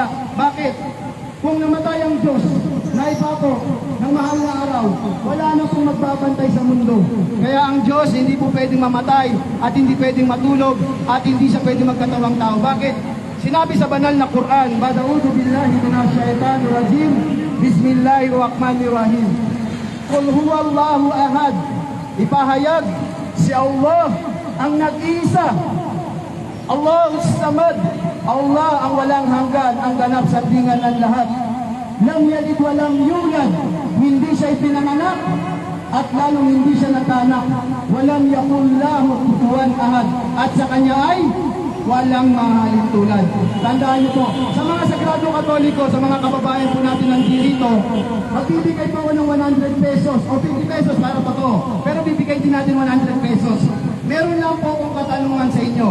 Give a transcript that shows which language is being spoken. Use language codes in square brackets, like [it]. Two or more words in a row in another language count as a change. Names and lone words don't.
[tl] Bakit? Kung namatay ang Diyos, naipako ng mahal na araw, wala na pong magbabantay sa mundo. Kaya ang Diyos hindi po pwedeng mamatay at hindi pwedeng matulog at hindi siya pwedeng magkatawang tao. Bakit? Sinabi sa banal na Quran, [ar] بعد أعوذ بالله من الشيطان الرجيم، بسم الله الرحمن الرحيم. قل هو الله أحد. [tl] Ipahayag si Allah ang nag-iisa. [ar] الله الصمد. [tl] Allah ang walang hanggan, ang ganap sa tingan ng lahat. [ar] لم يلد ولم يولد. [tl] Hindi siya ipinanganak at lalong hindi siya natanak. [ar] ولم يكن له كفوا أحد. [tl] At sa kanya ay walang mahalin tulad. Tandaan niyo po, sa mga Sagrado Katoliko, sa mga kababayan po natin nandito, magbibigay po ako ng 100 pesos o 50 pesos para pa to. Pero bibigay din natin 100 pesos. Meron lang po akong katanungan sa inyo.